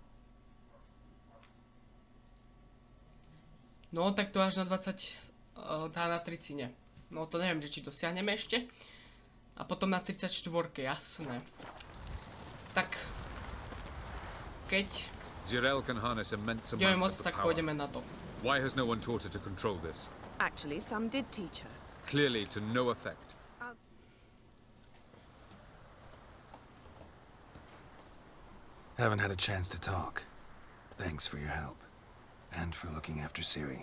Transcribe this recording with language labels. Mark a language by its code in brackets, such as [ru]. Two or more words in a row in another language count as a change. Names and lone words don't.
[sk] No tak to až na 20, tá na 30 nie. No to neviem, či dosiahneme ešte. A potom na 34, jasné. Tak. Keď budeme môcť, tak pôjdeme na to. [en] Why has no one taught her to control this? Actually, some did teach her. Clearly to no effect. Haven't had a chance to talk. Thanks for your help. And for looking after Ciri.